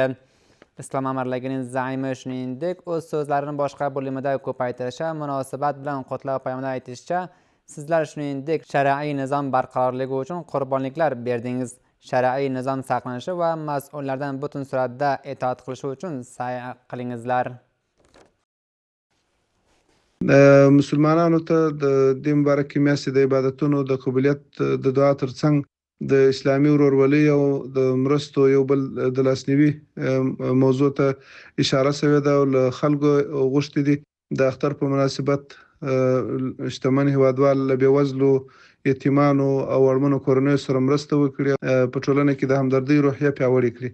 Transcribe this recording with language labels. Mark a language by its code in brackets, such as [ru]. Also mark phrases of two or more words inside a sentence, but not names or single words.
[uz] Islom amirligining zaimi shuningdek o'z so'zlarini boshqa bo'limida ko'paytirishi munosabat bilan qutlov payomida aytishicha, sizlar shuningdek shar'iy nizom barqarorligi uchun qurbonliklar berdingiz. Shar'iy nizom saqlanishi va mas'ullardan butun suratda itoat qilishi uchun sa'y qilingizlar. [ps] مسلمانانو ته د دې مبارکې میاشتې د عبادتونو د قبولیت د دعا ترڅنګ د اسلامي ورورولۍ او د مرستو یو بل د لاسنیوي موضوع ته اشاره شوې ده او له خلکو غوښتي دي د اختر په مناسبت شتمن هیوادوال له بېوزلو یتیمانو او اړمنو کورنیو سره مرسته وکړي، په ټولنه کې د همدردۍ روحیه پیاوړې کړي.